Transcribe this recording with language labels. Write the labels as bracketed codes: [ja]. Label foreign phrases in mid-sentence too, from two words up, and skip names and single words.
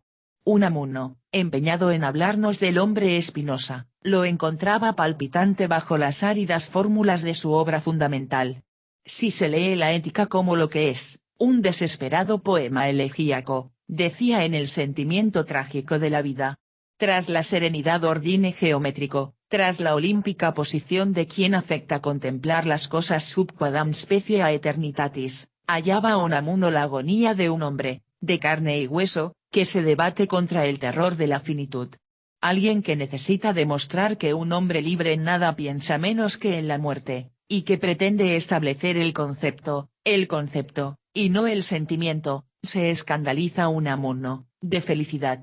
[es] Unamuno, empeñado en hablarnos del hombre Spinoza, lo encontraba palpitante bajo las áridas fórmulas de su obra fundamental. Si se lee la ética como lo que es, un desesperado poema elegíaco, decía en el sentimiento trágico de la vida. Tras la serenidad ordine geométrico, tras la olímpica posición de quien afecta contemplar las cosas [la] sub quadam specie a eternitatis, [es] hallaba Unamuno la agonía de un hombre, de carne y hueso, que se debate contra el terror de la finitud. Alguien que necesita demostrar que un hombre libre en nada piensa menos que en la muerte, y que pretende establecer el concepto, y no el sentimiento, se escandaliza Unamuno, de felicidad.